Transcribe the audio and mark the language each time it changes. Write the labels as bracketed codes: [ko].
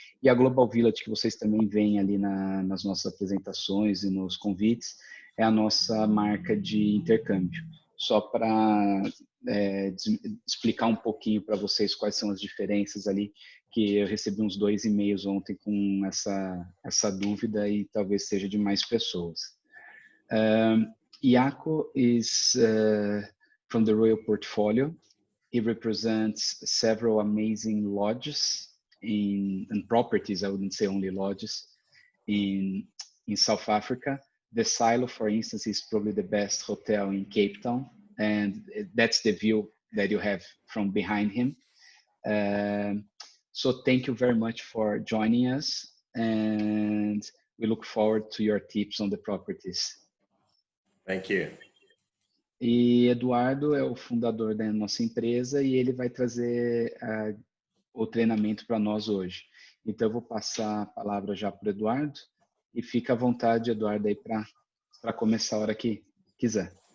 [pt] E a Global Village, que vocês também veem ali nas nossas apresentações e nos convites, é a nossa marca de intercâmbio. Só para explicar um pouquinho para vocês quais são as diferenças ali, que eu recebi uns 2 e-mails ontem com essa dúvida e talvez seja de mais pessoas. [en] Iaco is from the Royal Portfolio. He represents several amazing lodges and properties, I wouldn't say only lodges, in South Africa. The Silo, for instance, is probably the best hotel in Cape Town, and that's the view that you have from behind him. So thank you very much for joining us, and we look forward to your tips on the properties. Thank you. [pt] E Eduardo é o fundador da nossa empresa e ele vai trazer o treinamento para nós hoje. Então eu vou passar a palavra já para o Eduardo. E fica à vontade, Eduardo, aí para começar a hora que quiser.